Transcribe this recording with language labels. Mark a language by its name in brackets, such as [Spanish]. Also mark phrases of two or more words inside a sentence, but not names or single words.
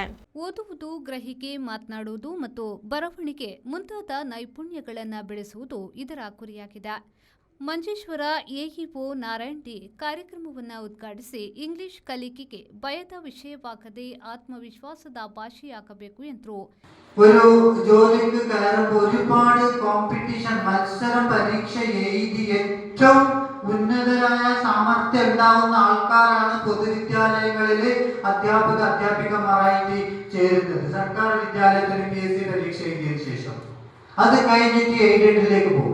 [Kannada] ಓದುವುದು, ಗ್ರಹಿಕೆ, ಮಾತನಾಡುವುದು ಮತ್ತು ಬರವಣಿಗೆ ಮುಂತಾದ ನೈಪುಣ್ಯಗಳನ್ನು ಬೆಳೆಸುವುದು ಇದರ ಗುರಿಯಾಗಿದೆ. ಮಂಜೇಶ್ವರ ಎಇಒ ನಾರಾಯಣ್ ಡಿ ಕಾರ್ಯಕ್ರಮವನ್ನು ಉದ್ಘಾಟಿಸಿ ಇಂಗ್ಲಿಷ್ ಕಲಿಕೆಗೆ ಭಯದ ವಿಷಯವಾಗದೆ ಆತ್ಮವಿಶ್ವಾಸದ ಭಾಷೆಯಾಗಬೇಕು ಎಂದರು. [Malayalam] ഒരു ജോലിക്ക് കയറുമ്പോൾ ഒരുപാട് കോമ്പറ്റീഷൻ മത്സരം പരീക്ഷ എഴുതി ഏറ്റവും ഉന്നതരായ സാമർത്ഥ്യം ഉണ്ടാവുന്ന ആൾക്കാരാണ് പൊതുവിദ്യാലയങ്ങളിലെ അധ്യാപികമാരായിട്ട് ചേരുന്നത്. സർക്കാർ വിദ്യാലയത്തിൽ PSC പരീക്ഷ എഴുതിയതിനു ശേഷം അത് കഴിഞ്ഞിട്ട് എയ്ഡഡിലേക്ക് പോകും.